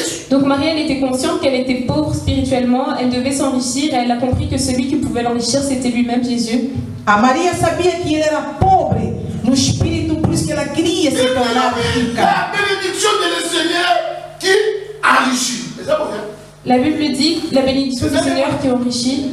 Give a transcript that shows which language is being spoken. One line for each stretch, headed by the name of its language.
French: Donc Marie, elle était consciente qu'elle était pauvre spirituellement, elle devait s'enrichir et elle a compris que celui qui pouvait l'enrichir, c'était lui-même Jésus.
Portuguese: A Maria sabia que ele era pobre no espírito, por isso que ela queria se tornar rica.
French: La bénédiction de le Seigneur qui enrichit. La Bible dit la bénédiction du Seigneur qui enrichit.